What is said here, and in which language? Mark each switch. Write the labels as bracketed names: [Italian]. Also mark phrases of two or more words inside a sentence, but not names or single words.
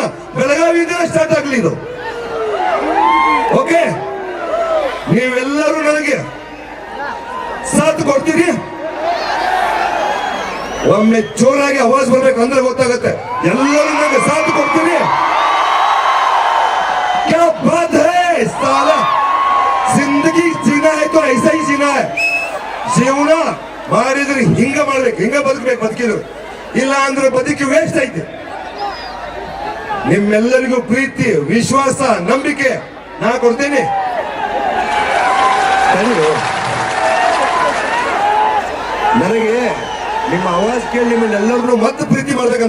[Kannada] ಬೆಳಗಾವಿಯಿಂದ ಸ್ಟಾರ್ಟ್ ಆಗ್ಲಿ ಇದು. ಓಕೆ, ನೀವೆಲ್ಲರೂ ನನಗೆ ಸಾಥ್ ಕೊಡ್ತೀರಿ. ಒಮ್ಮೆ ಜೋರಾಗಿ ಆವಾಜ್ ಬರ್ಬೇಕು ಅಂದ್ರೆ ಗೊತ್ತಾಗತ್ತೆ. ಎಲ್ಲರೂ ನನಗೆ ಸಾಥ್ ಕೊಡ್ತೀರಿ. [Hindi] क्या बात है साला. जिंदगी जीना है तो ऐसा ही जीना है. [Kannada] ಜೀವನ ಮಾಡಿದ್ರೆ ಹಿಂಗ ಮಾಡ್ಬೇಕು, ಹಿಂಗ ಬದುಕಬೇಕು. ಬದುಕಿದ್ರು ಇಲ್ಲ ಅಂದ್ರೆ ಬದುಕಿ ವೇಸ್ಟ್ ಐತೆ. ನಿಮ್ಮೆಲ್ಲರಿಗೂ ಪ್ರೀತಿ, ವಿಶ್ವಾಸ, ನಂಬಿಕೆ ನಾ ಕೊಡ್ತೇನೆ. ನನಗೆ ನಿಮ್ಮ ಆವಾಜ್ ಕೇಳಿ ನಿಮ್ಮನ್ನೆಲ್ಲರೂ ಮತ್ತೆ ಪ್ರೀತಿ ಮಾಡ್ಬೇಕಂತ.